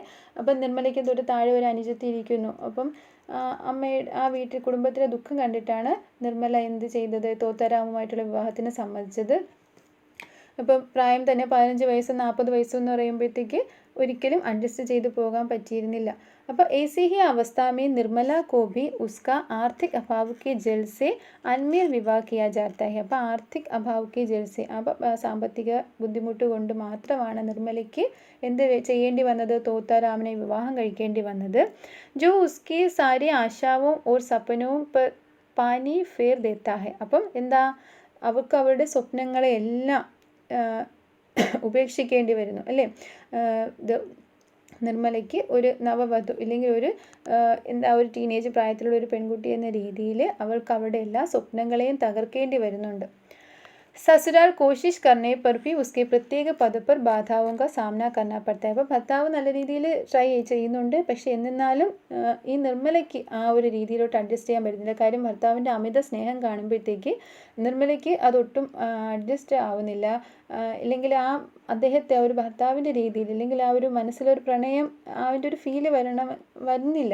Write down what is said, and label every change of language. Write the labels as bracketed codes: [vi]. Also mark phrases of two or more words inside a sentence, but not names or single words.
[ml] അപ്പം നിർമ്മലയ്ക്ക് തൊട്ട് താഴെ ഒരു അനുജത്തി ഇരിക്കുന്നു. അപ്പം അമ്മയുടെ ആ വീട്ടിൽ കുടുംബത്തിലെ ദുഃഖം കണ്ടിട്ടാണ് നിർമ്മല എന്ത് ചെയ്തത്, തോത്താരാമുമായിട്ടുള്ള വിവാഹത്തിന് സമ്മതിച്ചത്. അപ്പം പ്രായം തന്നെ 15 വയസ്സ് 40 വയസ്സ് എന്ന് പറയുമ്പോഴത്തേക്ക് ഒരിക്കലും അഡ്ജസ്റ്റ് ചെയ്ത് പോകാൻ പറ്റിയിരുന്നില്ല. [hi] അപ്പോൾ ऐसी ही अवस्था में निर्मला को भी उसका आर्थिक अभाव के जल से अनमेल विवाह किया जाता है. [ml] അപ്പോൾ [hi] आर्थिक अभाव के जल से, [ml] അപ്പം സാമ്പത്തിക ബുദ്ധിമുട്ട് കൊണ്ട് മാത്രമാണ് നിർമ്മലയ്ക്ക് എന്ത് ചെയ്യേണ്ടി വന്നത്, തോത്താരാമനെ വിവാഹം കഴിക്കേണ്ടി വന്നത്. [hi] जो उसकी सारी आशाओं और सपनों पर पानी फेर देता है. [ml] അപ്പം എന്താ, അവർക്ക് അവരുടെ സ്വപ്നങ്ങളെ എല്ലാം ഉപേക്ഷിക്കേണ്ടി വരുന്നു അല്ലേ. നിർമ്മലയ്ക്ക് ഒരു നവവധു ഇല്ലെങ്കിൽ ഒരു ഒരു ടീനേജ് പ്രായത്തിലുള്ള ഒരു പെൺകുട്ടി എന്ന രീതിയിൽ അവൾക്ക് അവരുടെ എല്ലാ സ്വപ്നങ്ങളെയും തകർക്കേണ്ടി വരുന്നുണ്ട്. [hi] ससुराल कोशिश करने पर भी उसके प्रत्येक पद पर बाधाओं का सामना करना पड़ता है. [ml] അപ്പോൾ ഭർത്താവ് നല്ല രീതിയിൽ ട്രൈ ചെയ്യുന്നുണ്ട്. പക്ഷേ എന്നിരുന്നാലും ഈ നിർമ്മലയ്ക്ക് ആ ഒരു രീതിയിലോട്ട് അഡ്ജസ്റ്റ് ചെയ്യാൻ പറ്റുന്നില്ല. കാര്യം ഭർത്താവിൻ്റെ അമിത സ്നേഹം കാണുമ്പോഴത്തേക്ക് നിർമ്മലയ്ക്ക് അതൊട്ടും അഡ്ജസ്റ്റ് ആവുന്നില്ല. ഇല്ലെങ്കിൽ അദ്ദേഹത്തെ ആ ഒരു ഭർത്താവിൻ്റെ രീതിയിൽ ഇല്ലെങ്കിൽ ആ ഒരു മനസ്സിലൊരു പ്രണയം അവൻ്റെ ഒരു ഫീല് വരുന്നില്ല.